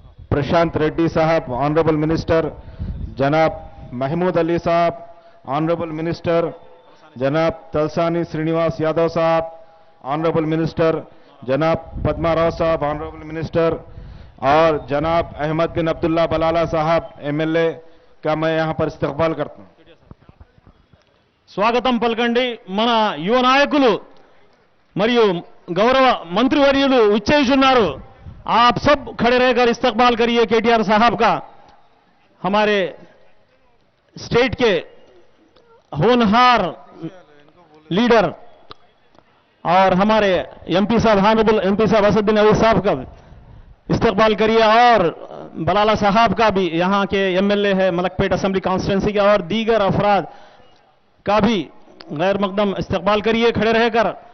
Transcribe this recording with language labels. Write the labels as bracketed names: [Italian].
[Hindi] प्रशांत रेड्डी साहब, honourable minister जनाब महमूद अली साहब, ऑनरेबल मिनिस्टर जनाब तलसानी श्रीनिवास यादव साहब, ऑनरेबल मिनिस्टर जनाब पद्मा राव साहब, ऑनरेबल मिनिस्टर और जनाब अहमद बिन अब्दुल्ला बलाला साहब एमएलए का मैं यहां पर इस्तकबाल करता हूं। [Telugu] స్వాగతం పలకండి మన యువ నాయకులు మరియు गौरव मंत्रिवर्युలు విచ్చేయుచున్నారు। [Hindi] आप सब खड़े रहकर इस्तकबाल करिए केटीआर साहब का। हमारे स्टेट के होनहार लीडर और हमारे एमपी साहब, ऑनरेबल एमपी साहब असदुद्दीन अवैसी साहब का इस्तकबाल करिए और बलाला साहब का भी यहां के एमएलए है मलकपेट असेंबली कॉन्स्टिट्यूंसी के, और दीगर अफराद का भी गैर मकदम इस्तकबाल करिए खड़े रहकर।